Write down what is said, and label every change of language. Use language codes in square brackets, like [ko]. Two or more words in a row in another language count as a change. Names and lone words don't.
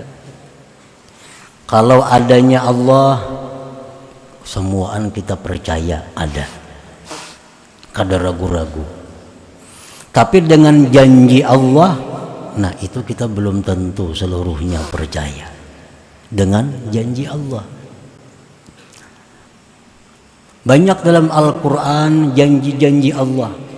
[bjn] Kalau adanya Allah, semuaan kita percaya ada, kada ragu-ragu. [id] Tapi dengan janji Allah, nah itu kita belum tentu seluruhnya percaya dengan janji Allah. Banyak dalam Al-Quran janji-janji Allah.